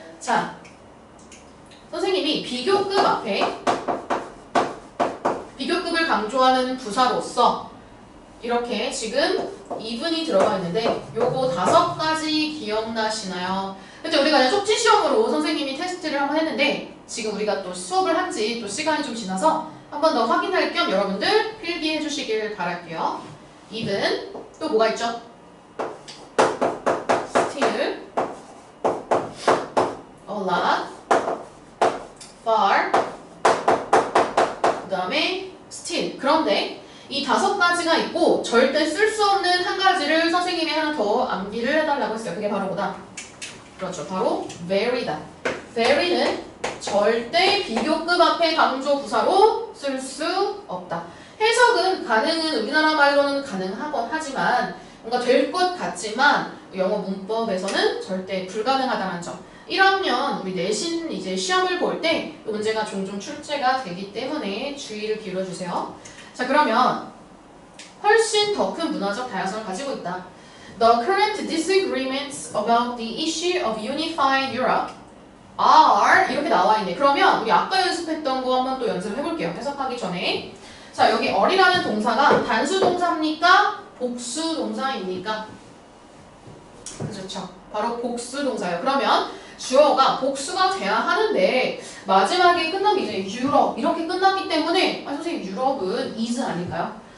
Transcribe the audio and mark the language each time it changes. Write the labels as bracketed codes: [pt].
[ko] 자, 선생님이 비교급 앞에 비교급을 강조하는 부사로서 이렇게 지금 even이 들어가 있는데 요거 5가지 기억나시나요? 근데 우리가 그냥 쪽지 시험으로 선생님이 테스트를 한번 했는데 지금 우리가 또 수업을 한 지 또 시간이 좀 지나서 한 번 더 확인할 겸 여러분들 필기해 주시길 바랄게요. even 또 뭐가 있죠? [en] still, a lot, far, [ko] 그 다음에 [en] still. [ko] 그런데 이 5가지가 있고 절대 쓸 수 없는 한 가지를 선생님이 하나 더 암기를 해달라고 했어요. 그게 바로 뭐다? 그렇죠, 바로 very다. very는 절대 비교급 앞에 강조 부사로 쓸 수 없다. 해석은 가능은 우리나라 말로는 가능하곤 하지만 뭔가 될 것 같지만 영어 문법에서는 절대 불가능하다는 점. 1학년 우리 내신 이제 시험을 볼 때 이 문제가 종종 출제가 되기 때문에 주의를 기울여주세요. 자, 그러면 훨씬 더 큰 문화적 다양성을 가지고 있다. [en] The current disagreements about the issue of unified Europe are [ko] 이렇게 나와 있네. 그러면 우리 아까 연습했던 거 한번 또 연습을 해볼게요. 해석하기 전에. 자, 여기 are이라는 동사가 단수 동사입니까? 복수 동사입니까? 그렇죠. 바로 복수 동사예요. 그러면 주어가 복수가 돼야 하는데 마지막에 끝나기 이제 유럽 이렇게 끝났기 때문에 선생님 유럽은 is 아닐까요?